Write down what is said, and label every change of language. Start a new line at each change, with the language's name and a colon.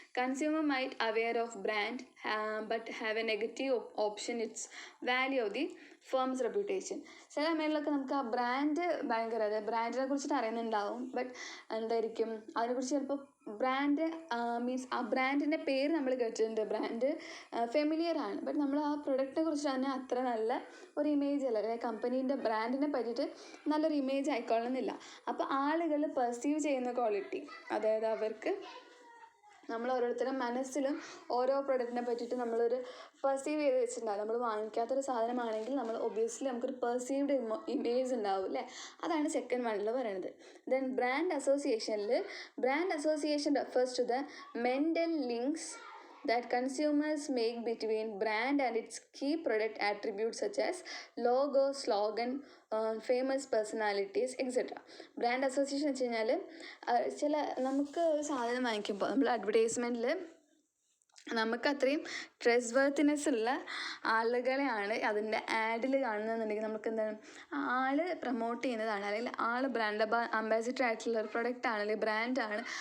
English: Consumer might aware of brand but have a negative option its value of the firm's reputation.
Malayalam: ചില സമയങ്ങളിലൊക്കെ നമുക്ക് ആ brand ഭയങ്കര, അതായത് ബ്രാൻഡിനെ കുറിച്ചിട്ട് അറിയുന്നുണ്ടാവും, ബട്ട് എന്തായിരിക്കും അതിനെക്കുറിച്ച് ചിലപ്പോൾ ബ്രാൻഡ് മീൻസ് ആ ബ്രാൻഡിൻ്റെ പേര് നമ്മൾ കേട്ടിട്ടുണ്ട്, ബ്രാൻഡ് ഫെമിലിയർ ആണ്, ബട്ട് നമ്മൾ ആ പ്രൊഡക്റ്റിനെ കുറിച്ച് തന്നെ അത്ര നല്ല ഒരു ഇമേജ് അല്ല, അതായത് കമ്പനീൻ്റെ ബ്രാൻഡിനെ പറ്റിയിട്ട് നല്ലൊരു ഇമേജ് ആയിക്കൊള്ളുന്നില്ല. അപ്പോൾ ആളുകൾ പെർസീവ് ചെയ്യുന്ന ക്വാളിറ്റി, അതായത് അവർക്ക് നമ്മൾ ഓരോരുത്തരുടെ മനസ്സിലും ഓരോ പ്രൊഡക്റ്റിനെ പറ്റിയിട്ട് നമ്മളൊരു പെർസീവ് ചെയ്ത് വെച്ചിട്ടുണ്ടാകും. നമ്മൾ വാങ്ങിക്കാത്തൊരു സാധനമാണെങ്കിൽ നമ്മൾ ഒബ്വിയസ്ലി നമുക്കൊരു പെർസീവ്ഡ് ഇമേജ് ഉണ്ടാവും അല്ലേ. അതാണ് സെക്കൻഡ് വണ്ണിൽ പറയുന്നത്.
English: Then brand അസോസിയേഷനിൽ brand association refers to the mental links that consumers make between brand and its key product attributes such as logo, slogan, famous personalities, etc.
Malayalam: Brand association വെച്ച് കഴിഞ്ഞാൽ ചില നമുക്ക് ഒരു സാധനം വാങ്ങിക്കുമ്പോൾ നമ്മൾ അഡ്വർടൈസ്മെൻറ്റിൽ നമുക്ക് അത്രയും ട്രസ്റ്റ് വർത്തിനെസ് ഉള്ള ആളുകളെയാണ് അതിൻ്റെ ആഡിൽ കാണുന്നതെന്നുണ്ടെങ്കിൽ നമുക്ക് എന്താണ് ആൾ പ്രൊമോട്ട് ചെയ്യുന്നതാണ്, അല്ലെങ്കിൽ ആൾ ബ്രാൻഡ് അംബാസിഡർ ആയിട്ടുള്ള ഒരു പ്രൊഡക്റ്റ് ആണ്, അല്ലെങ്കിൽ ബ്രാൻഡാണ്.